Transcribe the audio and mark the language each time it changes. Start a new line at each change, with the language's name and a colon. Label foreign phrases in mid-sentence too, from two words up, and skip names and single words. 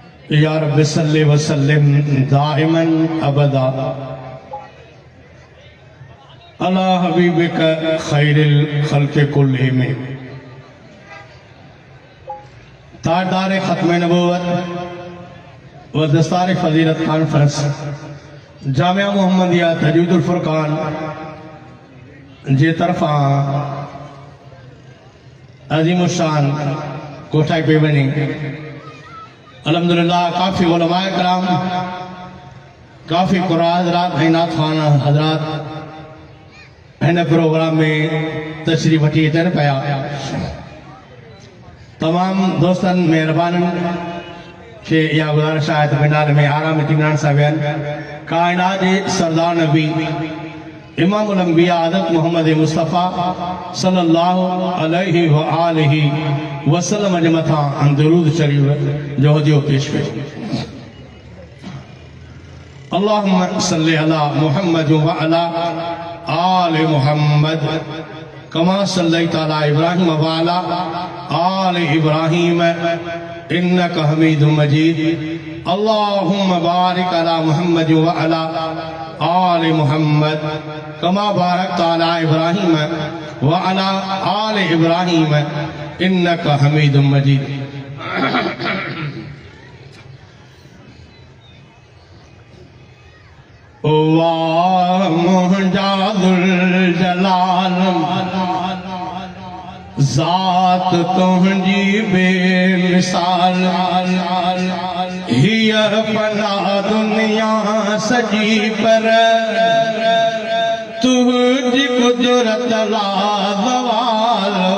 Arabic: يا رب صل وسلم دائما أبدا على حبيبك خير الخلق كلهم.
Sindhi: ताजदार खत्म नबूवत व दस्तार फजीलत कॉन्फ्रेंस जामिया मोहम्मदिया तजवीदुल फुरकान जे तरफा अजीम शान कोठाई पे बनी अल्हम्दुलिल्लाह काफ़ी उलमाए कराम, काफ़ी कुरान हज़रात, नात खाना हज़रात इन प्रोग्राम में तशरीफ़ वठी अचनि पिया। तमाम दोस्तन मेहरबानन के इहा गुज़ारिश आहे त पिंडाल में आराम इत्मीनान सां वेहनि। कायनात जे सरदार नबी
Arabic: إمام الأنبياء
Sindhi: हज़रत मोहम्मद मुस्तफ़ा
Arabic: صلى الله عليه وآله وسلم
Sindhi: जे मथां दरूद शरीफ जो हदियो पेश कयो।
Arabic: اللهم صل على محمد وعلى آل محمد كما صليت على إبراهيم وعلى آل إبراهيم إنك حميد مجيد. اللهم بارك على محمد وعلى آل محمد كما باركت على إبراهيم وعلى آل إبراهيم إنك حميد مجيد.
Sindhi: वाह मुंहिंजा ज़ुल जलाल ज़ात तुंहिंजी बेमिसाल, हिय फना दुनिया सजी पर तुंहिंजी कुदरत ला ज़वाल।